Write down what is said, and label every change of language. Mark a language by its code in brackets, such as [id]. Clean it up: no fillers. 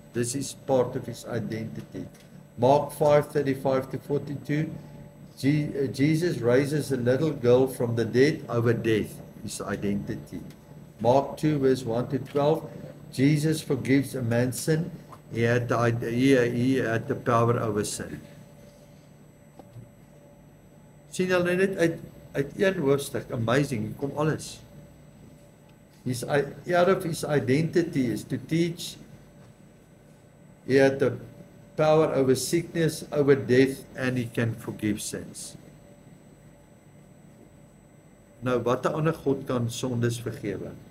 [en] This is part of his identity. Mark 5:35 to 42, Jesus raises a little girl from the dead over death, his identity. Mark 2 verse 1 to 12, Jesus forgives a man's sin. He had the power over sin. [af] Sien julle net uit een hoofstuk, amazing, hier kom alles. [en] Out of his identity is to teach. He had the power over sickness, over death, and he can forgive sins. [af] Nou, wat 'n ander God kan sondes vergewe?